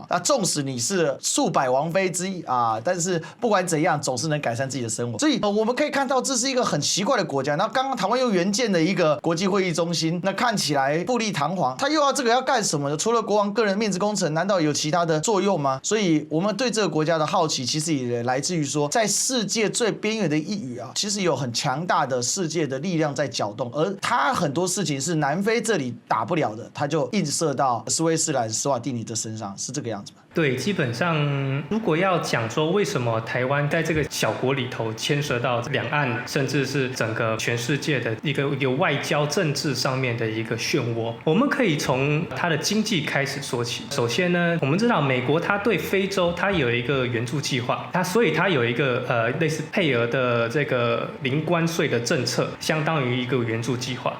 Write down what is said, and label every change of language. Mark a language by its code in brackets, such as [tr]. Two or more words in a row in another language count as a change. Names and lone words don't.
[zh] 那縱使你是數百王妃之一啊，但是不管怎樣，總是能改善自己的生活。所以我們可以看到，這是一個很奇怪的國家。那剛剛台灣又援建了一個國際會議中心，那看起來富麗堂皇，他又要這個要幹什麼呢？除了國王個人面子工程，難道有其他的作用嗎？所以我們對這個國家的好奇，其實也來自於說，在世界最邊緣的一隅啊，其實有很強大的世界的力量在攪動，而它很多事情是南非這裡打不了的，它就映射到斯威士蘭、史瓦帝尼的身上，是這個樣子嗎？對，基本上如果要講說為什麼台灣在這個小國裡頭牽涉到兩岸，甚至是整個全世界的一個外交政治上面的一個漩渦，我們可以從它的經濟開始說起。首先呢，我們知道美國它對非洲它有一個援助計劃，所以它有一個類似配額的這個零關稅的政策，相當於一個援助計劃。